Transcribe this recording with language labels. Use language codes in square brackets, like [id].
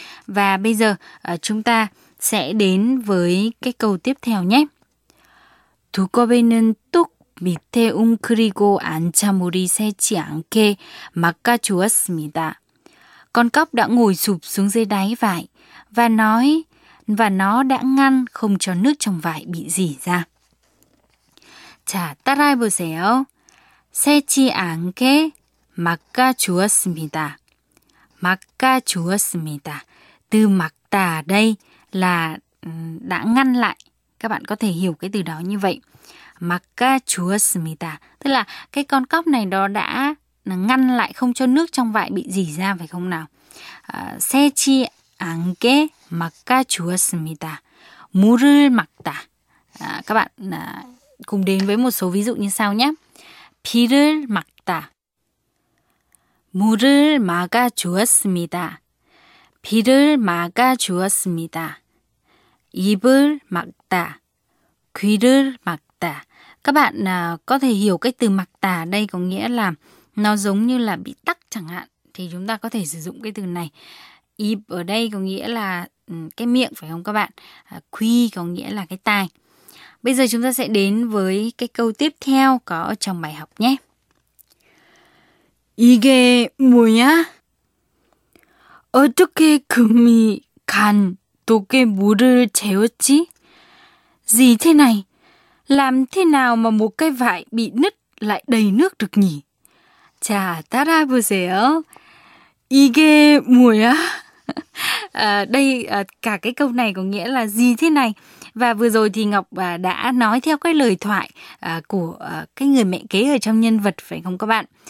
[vi] Và bây giờ chúng ta sẽ đến với cái câu tiếp theo nhé. [ko] 두꺼비는 뚝 밑에 웅크리고 안참물이 새지 않게 막아 주었습니다. [vi] Con cóc đã ngồi sụp xuống dưới đáy vải và nói và nó đã ngăn không cho nước trong vải bị rỉ ra. [ko] 자, 따라해보세요. 새지 않게 막아 주었습니다. 막아 주었습니다. [vi] Từ 막다 đây là đã ngăn lại. Các bạn có thể hiểu cái từ đó như vậy. [ko] 막아 주었습니다. [vi] Tức là cái con cóc này đó đã ngăn lại không cho nước trong vại bị rỉ ra phải không nào? [ko] 새지 않게 막아 주었습니다. 물을 막다. [vi] Các bạn cùng đến với một số ví dụ như sau nhé. [ko] 비를 막다. 물을 막아 주었습니다. 비를 막아 주었습니다. 입을 막다. 귀를 막다. [vi] Các bạn có thể hiểu cái từ 막다 đây có nghĩa là nó giống như là bị tắc chẳng hạn. Thì chúng ta có thể sử dụng cái từ này. Íp ở đây có nghĩa là cái miệng phải không các bạn? Quy có nghĩa là cái tai. Bây giờ chúng ta sẽ đến với cái câu tiếp theo có trong bài học nhé. [ko] 이게 뭐야? 어떻게 금이 간 독에 물을 재웠지? [vi] Gì thế này? Làm thế nào mà một cái vải bị nứt lại đầy nước được nhỉ? [ko] 자, 따라해보세요. 이게 뭐야? [vi] Đây, cả cái câu này có nghĩa là gì thế này? Và vừa rồi thì Ngọc đã nói theo cái lời thoại của cái người mẹ kế ở trong nhân vật, phải không các bạn?